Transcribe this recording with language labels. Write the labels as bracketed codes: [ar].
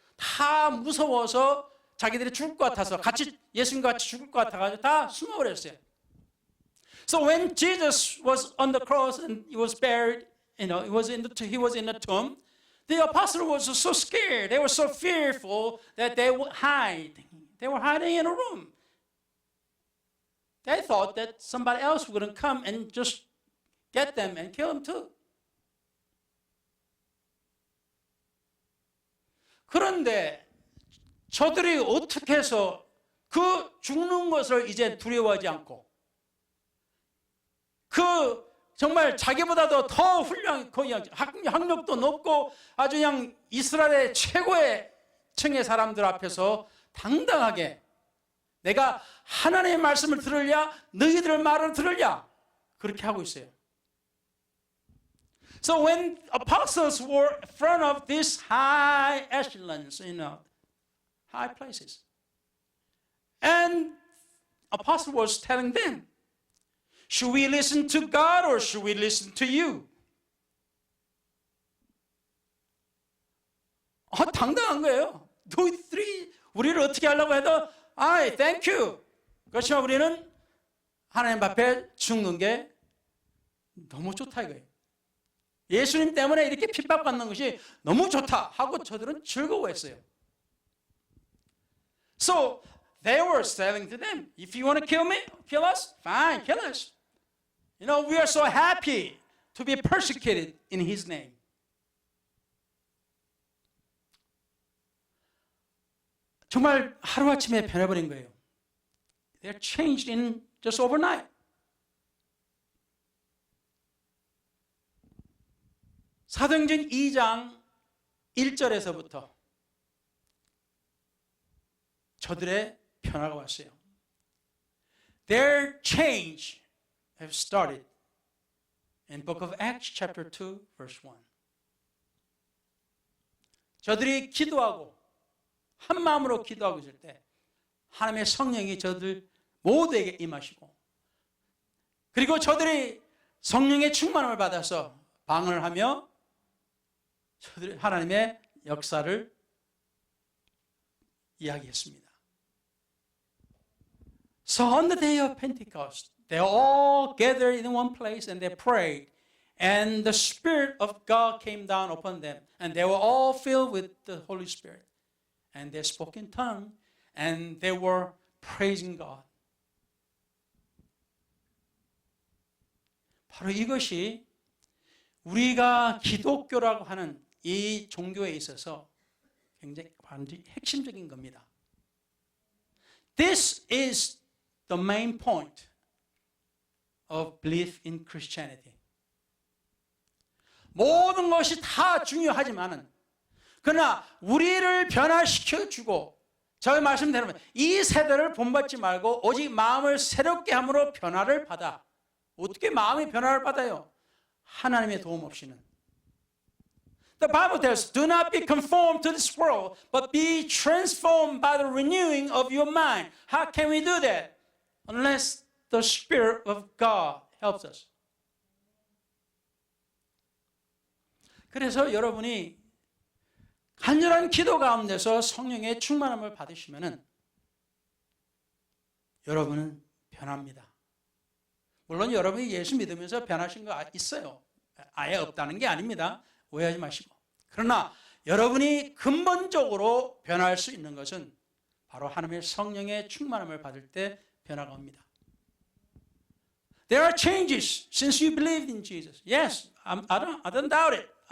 [ko] 다 무서워서 자기들이 죽을 것 같아서 같이 예수님과 같이 죽을 것 같아가지고 다 숨어버렸어요. [en] So when Jesus was on the cross and he was buried, he was in the tomb, the apostles were so scared, they were so fearful that they would hide. They were hiding in a room. They thought that somebody else would come and just get them and kill them too. [ko] 그런데 저들이 어떻게 해서 그 죽는 것을 이제 두려워하지 않고 그 정말 자기보다도 더 훌륭한 학력도 높고 아주 그냥 이스라엘의 최고의 층의 사람들 앞에서 당당하게 내가 하나님의 말씀을 들으랴 너희들 말을 들으랴 그렇게 하고 있어요. [en] So when apostles were in front of these high echelons, high places, and apostle was telling them, should we listen to God or should we listen to you? [ko] 당당한 거예요. 너희들이 우리를 어떻게 하려고 해도 [en] I thank you. [ko] 그렇지만 우리는 하나님 앞에 죽는 게 너무 좋다 이거예요. 예수님 때문에 이렇게 핍박받는 것이 너무 좋다 하고 저들은 즐거워했어요. [en] So they were saying to them, if you want to kill us, fine, kill us. We are so happy to be persecuted in His name. [ko] 정말 하루아침에 변해버린 거예요. [en] They're changed in just overnight. [ko] 사도행전 2장 1절에서부터 저들의 변화가 왔어요. [en] Their change have started in book of Acts chapter 2 verse 1. [ko] 저들이 기도하고 한 마음으로 기도하고 있을 때 하나님의 성령이 저들 모두에게 임하시고 그리고 저들이 성령의 충만함을 받아서 방언을 하며 저들이 하나님의 역사를 이야기했습니다. [en] So on the day of Pentecost, they all gathered in one place and they prayed. And the Spirit of God came down upon them. And they were all filled with the Holy Spirit. And they spoke in tongues. And they were praising God. [ko] 바로 이것이 우리가 기독교라고 하는 이 종교에 있어서 굉장히 완전히 핵심적인 겁니다. [en] This is the main point of belief in Christianity. [ko] 모든 것이 다 중요하지만은 그러나 우리를 변화시켜주고 저의 말씀대로 이 세대를 본받지 말고 오직 마음을 새롭게 함으로 변화를 받아. 어떻게 마음의 변화를 받아요? 하나님의 도움 없이는. [en] The Bible tells, do not be conformed to this world, but be transformed by the renewing of your mind. How can we do that? Unless the Spirit of God helps us. [ko] 그래서 여러분이 간절한 기도 가운데서 성령의 충만함을 받으시면은 여러분은 변합니다. 물론 여러분이 예수 믿으면서 변하신 거 있어요. 아예 없다는 게 아닙니다. 오해하지 마시고. 그러나 여러분이 근본적으로 변할 수 있는 것은 바로 하나님의 성령의 충만함을 받을 때 변화가 옵니다. [en] There are changes since you believed in Jesus. Yes, I don't doubt it.